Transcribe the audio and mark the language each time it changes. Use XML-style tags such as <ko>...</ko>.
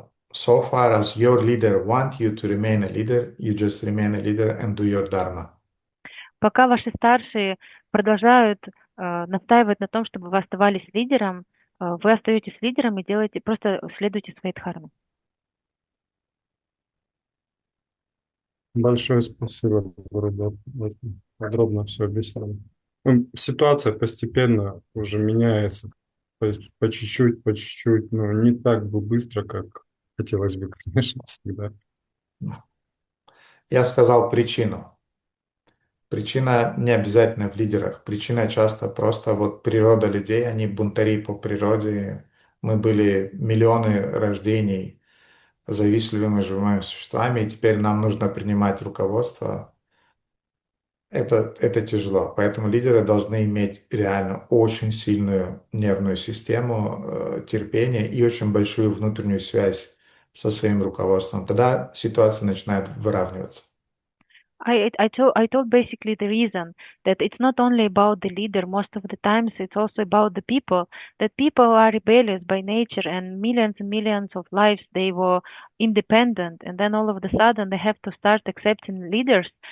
<en>So far as your leader want you to remain a leader, you just remain a leader and do your dharma.</en> <ru>пока ваши старшие продолжают настаивать на том, чтобы вы оставались лидером, вы остаетесь лидером и делаете, просто следуйте своей дхарме. Большое спасибо, Гурудев. Очень подробно все объяснили. Ситуация постепенно уже меняется. То есть по чуть-чуть, но не так бы быстро, как хотелось бы, конечно, всегда. Я сказал причину. Причина не обязательно в лидерах. Причина часто просто вот природа людей, они бунтари по природе. Мы были миллионы рождений завистливыми живыми существами, и теперь нам нужно принимать руководство. Это тяжело. Поэтому лидеры должны иметь реально очень сильную нервную систему, терпение и очень большую внутреннюю связь со своим руководством. Тогда ситуация начинает выравниваться.</ru> <en>I told basically the reason that it's not only about the leader. Most of the times it's also about the people. That people are rebellious by nature, and millions of lives they were independent, and then all of a sudden they have to start accepting leaders.</en>